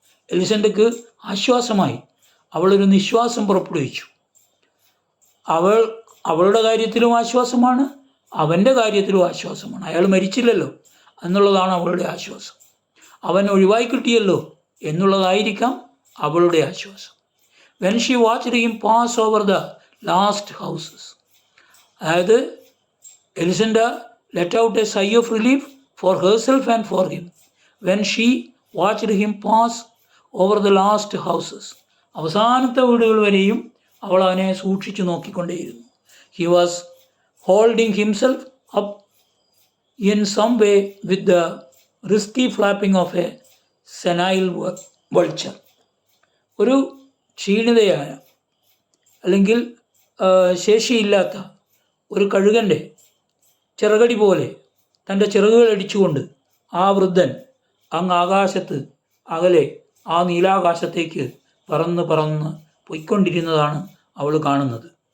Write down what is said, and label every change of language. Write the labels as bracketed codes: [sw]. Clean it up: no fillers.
[ml] എലിസെൻഡയ്ക്ക് ആശ്വാസമായി. അവളൊരു നിശ്വാസം പുറപ്പെടുവിച്ചു. അവളുടെ കാര്യത്തിലും ആശ്വാസമാണ്, അവൻ്റെ കാര്യത്തിലും ആശ്വാസമാണ്. അയാൾ മരിച്ചില്ലല്ലോ എന്നുള്ളതാണ് അവളുടെ ആശ്വാസം. അവൻ ഒഴിവായി കിട്ടിയല്ലോ എന്നുള്ളതായിരിക്കാം അവളുടെ ആശ്വാസം. [en] When she watched him pass over the last houses. അതായത് Elisenda let out a sigh of relief for herself and for him. When she watched him pass over the last houses. [ml] അവസാനത്തെ വീടുകൾ വരെയും അവൾ അവനെ സൂക്ഷിച്ചു നോക്കിക്കൊണ്ടേയിരുന്നു. [en] He was holding himself up in some way with the risky flapping of a senile vulture. [ml] ഒരു ക്ഷീണിതയായ അല്ലെങ്കിൽ ശേഷിയില്ലാത്ത ഒരു കഴുകൻ്റെ ചിറകടി പോലെ തൻ്റെ ചിറകുകൾ അടിച്ചുകൊണ്ട് ആ വൃദ്ധൻ അങ്ങ് ആകാശത്ത് അകലെ ആ നീലാകാശത്തേക്ക് പറന്ന് പറന്ന് പൊയ്ക്കൊണ്ടിരുന്നതാണ് അവൾ കാണുന്നത്.